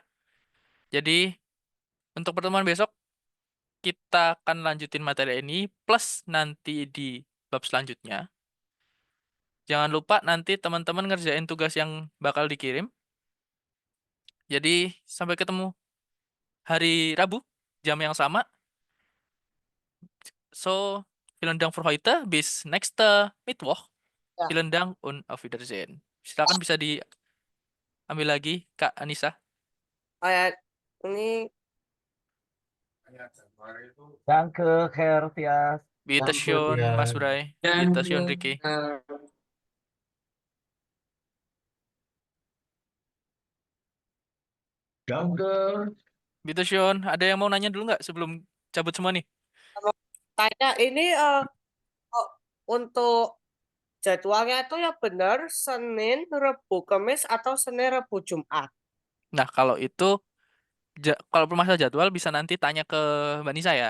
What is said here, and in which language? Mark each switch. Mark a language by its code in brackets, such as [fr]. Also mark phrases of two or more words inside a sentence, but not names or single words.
[id] Jadi, untuk pertemuan besok, kita akan lanjutin materi ini, plus nanti di bab selanjutnya. Jangan lupa nanti teman-teman ngerjain tugas yang bakal dikirim. Jadi, sampai ketemu hari Rabu, jam yang sama. [de] So, vielen Dank für heute. Bis nächste Mittwoch. [id] Ya. [de] Vielen Dank und auf Wiedersehen. [id] Silakan bisa diambil lagi, Kak Anissa. Ini [de] Danke, Herr Tias. Bitte Danke, schön, [id] Mas ya. Bray. Dan [de] Bitte schön, Ricky. Danke. Bitte schön. [id] Ada yang mau nanya dulu nggak sebelum cabut semua nih? tanya ini untuk jadwalnya itu ya benar Senin, Rabu, Kamis atau Senin, Rabu, Jumat. Nah, kalau itu, kalau bermasalah jadwal bisa nanti tanya ke Mbak Nisa ya.